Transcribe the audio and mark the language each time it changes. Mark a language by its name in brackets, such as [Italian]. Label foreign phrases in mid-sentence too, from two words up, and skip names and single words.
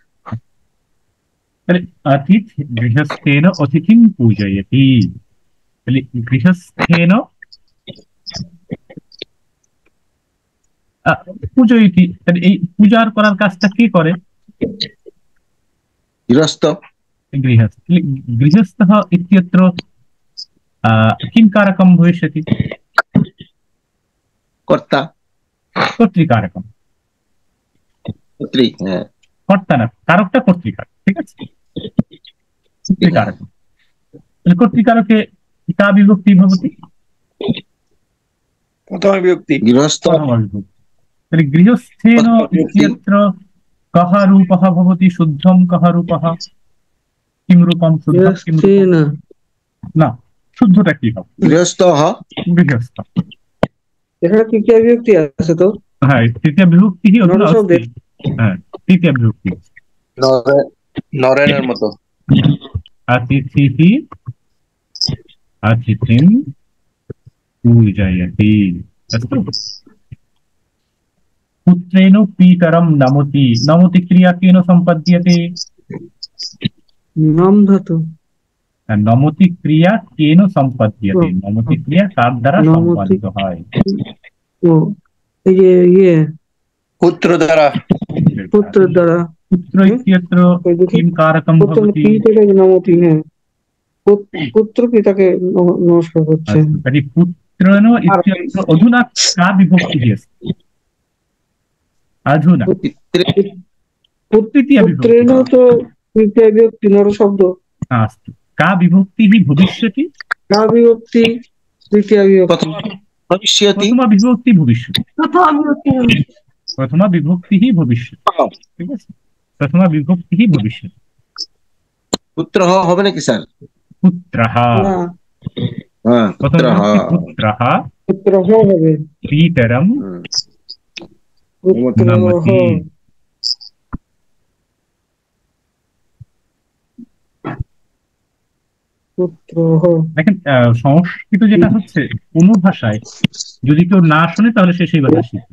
[Sanskrit] তাহলে অতিথ গৃহস্থেন অতিথিং পূজয়তি। [Bangla] তাহলে [Sanskrit] গৃহস্থেন পূজয়তি, [Bangla] তাহলে এই পূজার করার কাজটা কে করে? গৃহস্থ। গৃহস্থ। তাহলে [Sanskrit] গৃহস্থः इत्यत्र किं कारकं भविष्यति? [Bangla] কর্তা। [Sanskrit] কর্তৃকারকম। [Bangla] কর্তৃক, হ্যাঁ। কর্তা না, কারকটা কর্তৃকারক। ঠিক আছে, কর্তৃকারকম। তাহলে কর্তৃকারকে [Sanskrit] কা বিভক্তি ভবতি? [Bangla] প্রথম বিভক্তি। গৃহস্থ। প্রথমা বিভক্তি। তাহলে গৃহস্থেন প্রথমা বিভক্তি। [Sanskrit] इत्यत्र कः रूपः भवति? शुद्धं कः रूपः? किं रूपं शुद्धं किं रूपं? [Bangla] গৃহস্থেন। না, শুদ্ধটা কি হবে? গৃহস্থ গৃহস্থ। এখানে তৃতীয় বিভক্তি আছে তো? হ্যাঁ, তৃতীয় বিভক্তি অধুনা নরশব্দের। अस्ति। হ্যাঁ, তৃতীয় বিভক্তি। নরেনের মতো। [Sanskrit] अतिथिः अतिथिं पूजयति। अस्तु। पुत्रेण पीतरं नमति। नमति क्रिया केन सम्पद्यते? [Bangla] নাম ধাতু। [Sanskrit] नमति क्रिया केन सम्पद्यते? नमति क्रिया [Bangla] কার দ্বারা নমতি। সম্পাদিত হয়? ও এই যে ইয়ে পুত্র দ্বারা। পুত্রের দ্বারা। [Sanskrit] पुत्र इत्यत्र [Bangla] ওই দেখি [Sanskrit] किं कारकं [Bangla] প্রথম [Sanskrit] भवति? [Bangla] পি থেকে নামতি। হ্যাঁ, পুত্র পিতাকে নমস্কার করছেন। [Sanskrit] अस्तु, तर्हि पुत्रेण इत्यत्र अधुना का विभक्तिः अस्ति? अधुना [Bangla] পিতৃ। [Sanskrit] तृतीया [Bangla] পুত্রেণ [Sanskrit] विभक्ति [Bangla] তো তৃতীয় বিভক্তি নর শব্দ। [Sanskrit] अस्तु। का विभक्तिः भविष्यति? [Bangla] কা বিভক্তি তৃতীয় বিভক্তি। [Sanskrit] প্রথম ভবিষ্যতি। प्रथमा विभक्ति भविष्यति। [Bangla] প্রথম বিভক্তি। [Sanskrit] प्रथमा विभक्तिः भविष्यति। [Bangla] ঠিক আছে, [Sanskrit] प्रथमा विभक्तिः भविष्यति। [Bangla] পুত্র হবে নাকি স্যার? [Sanskrit] पुत्रः। [Bangla] না, হ্যাঁ [Sanskrit] प्रथम [Bangla] পুত্র। [Sanskrit] विभक्ति पुत्रः [Bangla] পুত্র হবে। [Sanskrit] पीतरं [Bangla] পুত্র [Sanskrit] नमति। [Bangla] পুত্র। দেখেন সংস্কৃত যেটা হচ্ছে, কোনো ভাষায় যদি কেউ না শোনে তাহলে সে সেই ভাষা শিখবে।